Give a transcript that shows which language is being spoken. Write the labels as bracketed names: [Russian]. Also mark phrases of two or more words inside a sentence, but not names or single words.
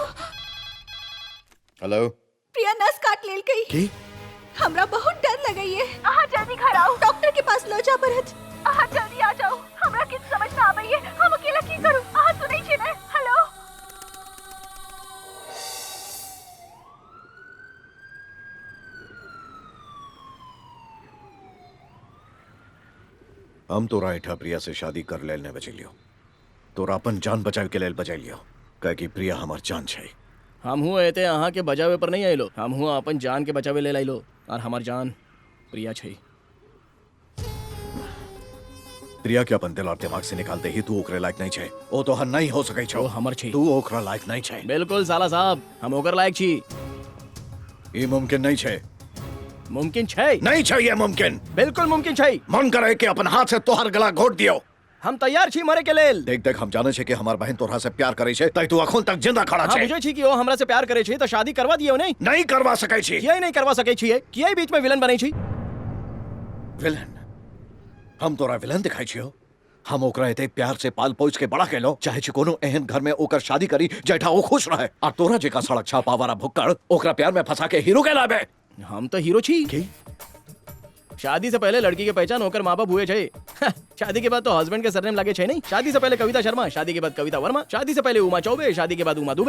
[Maithili] हेलो प्रिया नस काट लेल गई। की? हमरा बहुत डर लगई है। आहा जल्दी घर आओ। डॉक्टर के पास लो जा परत। आहा जल्दी आ जाओ। हमरा किछ समझ ना आबई है। हम अकेला की करू? आहा सुनै छी ने? हेलो हम तोरा एठा प्रिया से शादी कर लेने बचेलियो। तोरा अपन जान बचाव के लेल बचेलियो। कहे कि प्रिया हमार जान छै। हम हुआ एते अहाँ के बचावे पर नहीं आइलो। हम हुआ अपन जान के बचावे ले लाइलो और हमार जान प्रिया छै। प्रिया के अपन दिल और दिमाग से निकालते ही तू ओकरे लायक नहीं छै। ओ तो हन नहीं हो सकै छौ। हमर छै। तू ओकरा लायक नहीं छै। बिल्कुल साला साहब, हम ओकर लायक छी। ये मुमकिन नहीं छै। मुमकिन छै। नहीं छै ये मुमकिन। बिल्कुल मुमकिन छै। मन करे कि अपन हाथ से तोहर गला घोट दियो। हम तैयार छी मरे के लेल। देख हम जाने छे कि हमार बहन तोरा से प्यार करे छे, तै तू अखन तक जिंदा खड़ा छे। बुझै छी कि ओ हमरा से प्यार करे छै, तो शादी करवा दियो नहीं करवा सकै छी। कियै नहीं करवा सकै छी? कियै बीच में विलन बनै छी? विलन? हम तोरा विलन दिखाई छियो? हम ओकरा एते प्यार से पाल पोछ के बड़ा केलो, चाहे छी कोनो एहन घर में ओकर शादी करी जेठा ओ खुश रहे, और तोरा जेका सड़क छापा वाला भुक्कड़ ओकरा प्यार में फंसा के हीरो के लाबे। हम तो हीरो छी। शादी से पहले लड़की के पहचान होकर माँ बाप हुए छे। शादी के बाद तो हस्बैंड के सरनेम लगे छे नहीं। शादी से पहले कविता शर्मा, शादी के बाद कविता वर्मा, शादी से पहले उमा चौबे, शादी के बाद उमा दुबे।